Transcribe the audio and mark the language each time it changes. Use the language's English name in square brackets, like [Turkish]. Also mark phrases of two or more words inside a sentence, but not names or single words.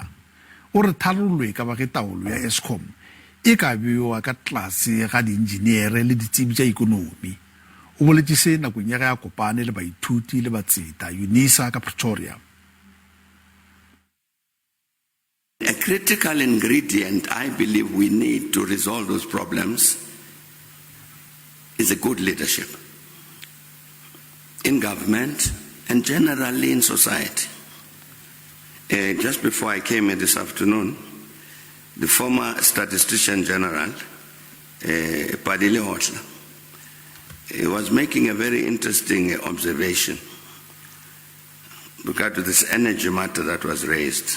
[Tswana] O re tharollo e ka ba ke taolo ya Eskom e ka bewa ka tlase ga diintsenere le ditsebi tsa ikonomi. O boletse se nakong ya ga kopane le baithuti le batseta Unisa ka Pretoria. [English] A critical ingredient I believe we need to resolve those problems is a good leadership in government and generally in society. Just before I came here this afternoon, the former statistician general, Padile Hotla, was making a very interesting observation regarding this energy matter that was raised.